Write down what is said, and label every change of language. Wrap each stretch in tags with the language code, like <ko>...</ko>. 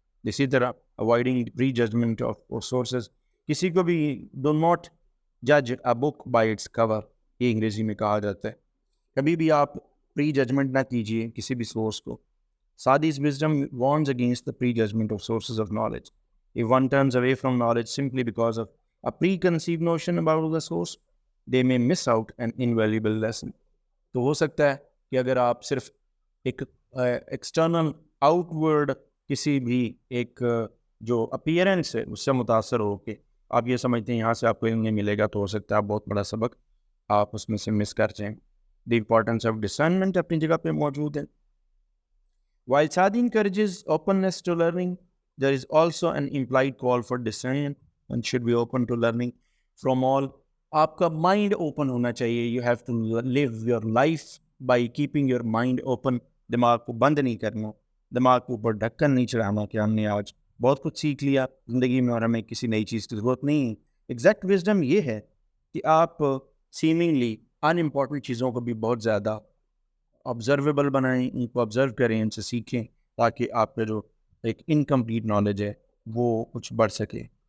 <ur>اسی طرح avoiding pre judgment of sources, کسی کو بھی</ur> <en>do not جج اے book by its core,</en> <ur>یہ انگریزی میں کہا جاتا ہے. کبھی بھی آپ پری ججمنٹ نہ کیجیے کسی بھی سورس کو.</ur> <en>Sadi's wisdom warns against the prejudgment of sources of knowledge. If one turns away from knowledge simply because of a preconceived notion about the source, they may miss out an invaluable lesson.</en> <ur>تو ہو سکتا ہے کہ اگر آپ صرف ایک external out word کسی بھی ایک جو اپیئرنس ہے اس سے متاثر ہو کے آپ یہ سمجھتے ہیں یہاں سے آپ کو علم نہیں ملے گا, تو ہو سکتا ہے آپ بہت بڑا سبق آپ اس میں سے مس کر جائیں.</ur> <en>the importance of discernment</en> <ur>اپنی جگہ پہ موجود ہے.</ur> <en>While Sadi encourages openness to learning, there is also an implied call for discernment and should be open to learning from all.</en> <ur>آپ کا مائنڈ اوپن ہونا چاہیے.</ur> <en>You have to live your life by keeping your mind open.</en> <ur>دماغ کو بند نہیں کرنا, دماغ کو اوپر ڈھکن نہیں چڑھانا کہ ہم نے آج بہت کچھ سیکھ لیا زندگی میں اور ہمیں کسی نئی چیز کی ضرورت نہیں ہے. ایگزیکٹ وزڈم یہ ہے کہ آپ سیمنگلی ان امپورٹنٹ چیزوں کو بھی بہت زیادہ آبزرویبل بنائیں, ان کو آبزرو کریں, ان سے سیکھیں, تاکہ آپ کا جو ایک انکمپلیٹ نالج ہے وہ کچھ بڑھ سکے.</ur>